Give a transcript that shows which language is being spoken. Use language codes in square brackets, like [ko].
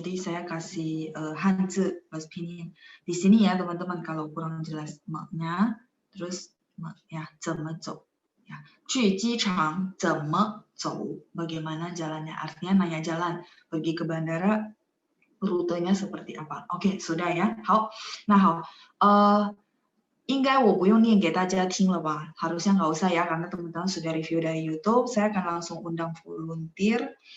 [id] Jadi saya kasih Hanzi bahasa pinyin. Di sini ya teman-teman kalau kurang jelas me-nya terus me ya [zh] 怎么走 [id] ya. [zh] 去机场怎么走? [id] Bagaimana jalannya? Artinya nanya jalan. Pergi ke bandara rutenya seperti apa? OK， sudah ya。 [zh] 好，那好，应该我不用念给大家听了吧？ [id] harusnya nggak usah ya, karena teman-teman sudah review dari YouTube. Saya akan langsung undang volunteer.